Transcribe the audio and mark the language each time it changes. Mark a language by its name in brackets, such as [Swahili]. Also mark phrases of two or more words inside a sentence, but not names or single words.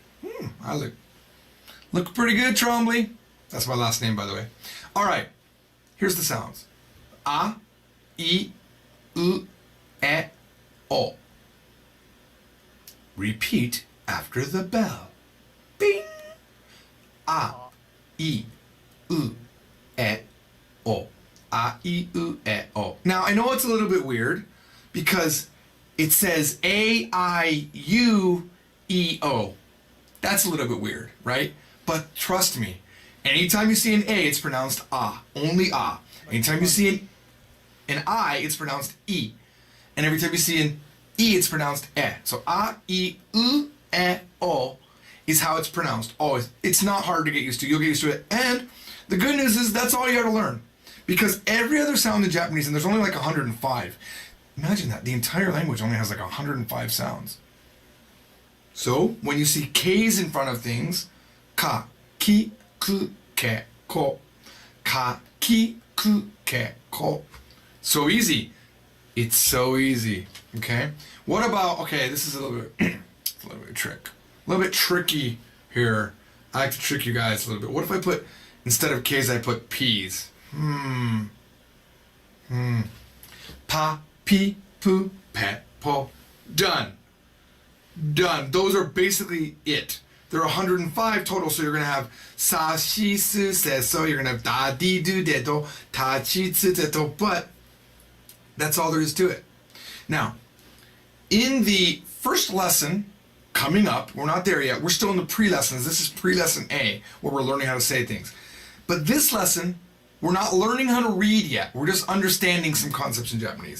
[English] I look pretty good, Trombley. That's my last name, by the way. All right. Here's the sounds. [Japanese] A, I, U, E, O. [English] Repeat after the bell. Bing! [Japanese] A, I, U, E, O. A, I, U, E, O. [English] Now, I know it's a little bit weird because it says [Japanese] A, I, U, E, O. [English] That's a little bit weird, right? But trust me, anytime you see an A, it's pronounced A. Only A. Anytime you see an I, it's pronounced E. And every time you see an E, it's pronounced E. So [Japanese] A, I, U, E, O [English] is how it's pronounced. Always. It's not hard to get used to. You'll get used to it. And the good news is that's all you got to learn. Because every other sound in Japanese, and there's only like 105. Imagine that. The entire language only has like 105 sounds. So, when you see K's in front of things, [Japanese] ka, ki, ku, ke, ko. Ka, ki, ku, ke, ko. [English] So easy. It's so easy. Okay? What about, okay, this is a little bit, trick. A little bit tricky here. I like to trick you guys a little bit. What if I put, instead of K's, I put P's? [Japanese] Pa, pi, pu, pe, po. [English] Done. Done. Those are basically it. There are 105 total, so you're going to have [Japanese] sa, shi, su, se, so. [English] You're going to have [Japanese] da, di, du, de, do, ta, chi, tsu, te, to. [English] But that's all there is to it. Now, in the first lesson coming up, we're not there yet. We're still in the pre-lessons. This is pre-lesson A, where we're learning how to say things. But this lesson, we're not learning how to read yet. We're just understanding some concepts in Japanese.